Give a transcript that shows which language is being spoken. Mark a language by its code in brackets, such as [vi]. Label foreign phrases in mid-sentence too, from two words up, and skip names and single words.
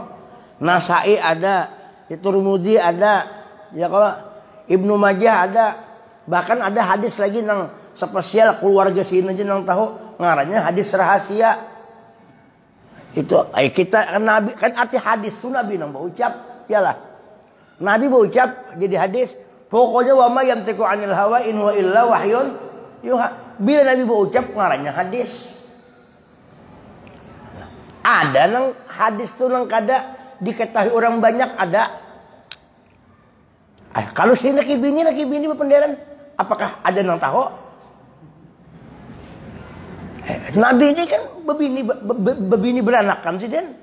[bjn] Nasai ada, Tirmidzi ada, ya kalau Ibnu Majah ada, bahkan ada hadis lagi nang spesial keluarga sini aja nang tahu ngarannya hadis rahasia. Itu kita kan Nabi kan arti hadis tuh Nabi nang berucap, iyalah. Nabi berucap jadi hadis. [ar] Pokoknya وما ينطق عن الهوى إن هو إلا وحي يوحى. [bjn] Bila Nabi berucap ngarannya hadis. Ada nang hadis tuh nang kada diketahui orang banyak ada. Kalau si laki bini berpendaran, apakah ada nang tahu? Nabi ini kan bebini beranak kan sih den.